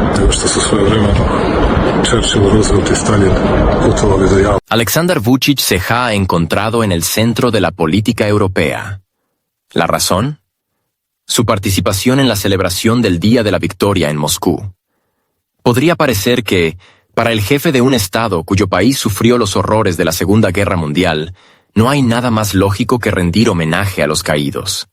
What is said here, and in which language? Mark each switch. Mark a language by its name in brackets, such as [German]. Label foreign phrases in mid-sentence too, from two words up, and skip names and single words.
[Serbian] nego što su svojevremeno Churchill, Roosevelt i Stalin putovali do Javora. [Spanish] Aleksandar Vučić se ha encontrado en el centro de la política europea. ¿La razón? Su participación en la celebración del Día de la Victoria en Moscú. Podría parecer que, para el jefe de un Estado cuyo país sufrió los horrores de la Segunda Guerra Mundial, no hay nada más lógico que rendir homenaje a los caídos.